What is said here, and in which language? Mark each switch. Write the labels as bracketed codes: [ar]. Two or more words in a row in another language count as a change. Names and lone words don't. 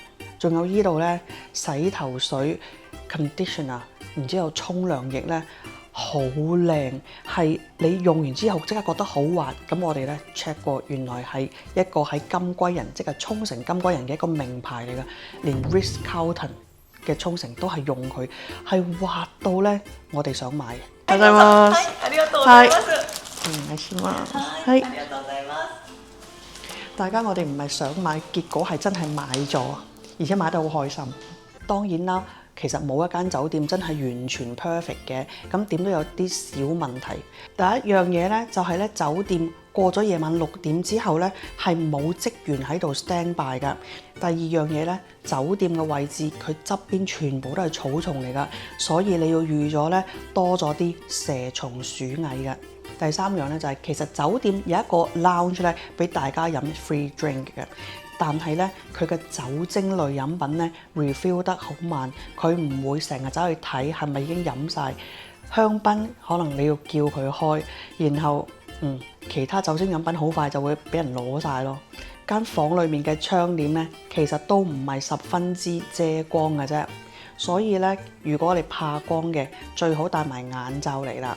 [yue] 仲有呢度咧洗頭水、conditioner， 然之後沖涼液咧好靚，係你用完之後即刻覺得好滑。咁我哋咧 check 過，原來係一個喺金龜人，即係沖繩金龜人嘅一個名牌嚟㗎，連 Ritz-Carlton 嘅沖繩都係用佢，係滑到咧我哋想買。 [ja] ありがとうございます。お願いします。ありがとうございます。 [yue] 大家我哋唔係想買，結果係真係買咗，而且買得好開心。當然啦，其實冇一間酒店真係完全 perfect 嘅，咁點都有啲小問題。第一樣嘢咧就係咧酒店過咗夜晚6點之後咧係冇職員喺度 [en] stand by [yue] 㗎。第二樣嘢咧，酒店嘅位置佢側邊全部都係草叢嚟㗎，所以你要預咗咧多咗啲蛇蟲鼠蟻㗎。第三樣咧就係其實酒店有一個 lounge 咧俾大家飲 [en] free drink [yue] 嘅，但係咧佢嘅酒精類飲品咧 refill 得好慢，佢唔會成日走去睇係咪已經飲晒。香檳可能你要叫佢開，然後其他酒精飲品好快就會俾人攞晒咯。間房裡面嘅窗簾咧，其實都唔係十分之遮光嘅啫，所以咧，如果你怕光嘅，最好戴埋眼罩嚟啦。